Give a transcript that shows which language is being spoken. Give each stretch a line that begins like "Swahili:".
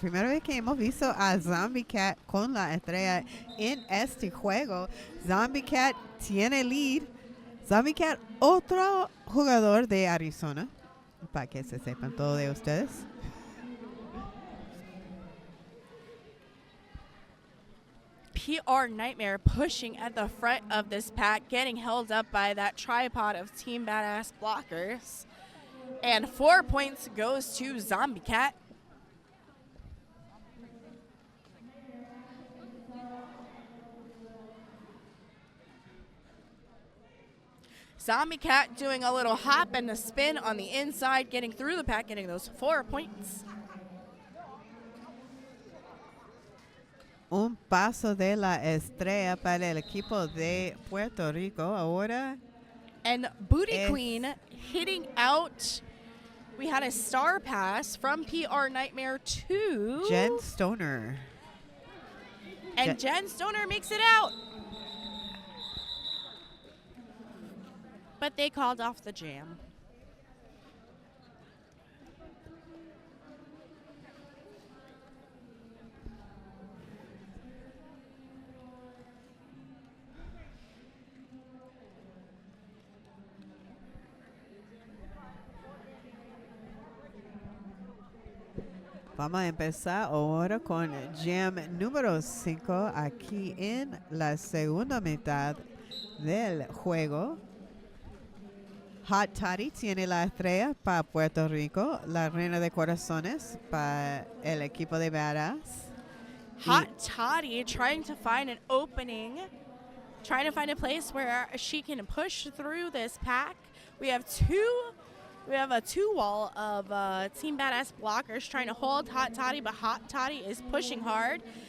Spanish: Primera vez que hemos visto a Zombie Cat con la estrella en este juego. Zombie Cat tiene lead. Zombie Cat, otro jugador de Arizona. Para que se sepan todos de ustedes.
English: PR Nightmare pushing at the front of this pack, getting held up by that tripod of Team Badass blockers. And 4 points goes to Zombie Cat. Zombie Cat doing a little hop and a spin on the inside, getting through the pack, getting those 4 points.
Spanish: Un paso de la estrella para el equipo de Puerto Rico ahora.
English: And Booty Queen hitting out. We had a star pass from PR Nightmare to Jen Stoner. And Jen Stoner makes it out. But they called off the jam.
Spanish: Vamos a empezar ahora con Jam número 5 aquí en la segunda mitad del juego. Hot Toddy tiene la estrella para Puerto Rico, la reina de corazones para el equipo de Badass.
English: Hot Toddy trying to find an opening, trying to find a place where she can push through this pack. We have a two-wall of Team Badass blockers trying to hold Hot Toddy, but Hot Toddy is pushing hard.